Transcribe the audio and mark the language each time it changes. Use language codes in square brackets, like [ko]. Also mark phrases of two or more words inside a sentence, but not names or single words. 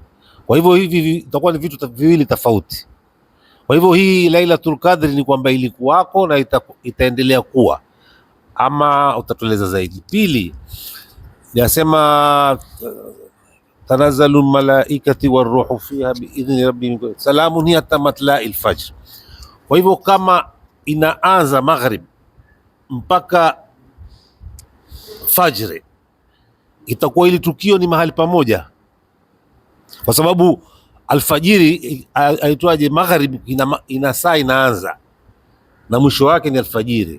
[sw] Kwa hivyo hivi itakuwa ni vitu viwili tofauti. Kwa hivyo hii Lailatul Qadri ni kwamba ilikuwako na itaendelea kuwa, ama utatueleza zaidi? Pili, yasema [ar] تنزل الملائكة والروح فيها بإذن ربهم سلام هي حتى مطلع الفجر. [sw] Kwa hivyo kama inaanza maghrib mpaka fajri, itakuwa ili tukio ni mahali pamoja, kwa sababu alfajiri aitwaje, maghrib ina saa inaanza na mwisho wake ni alfajiri.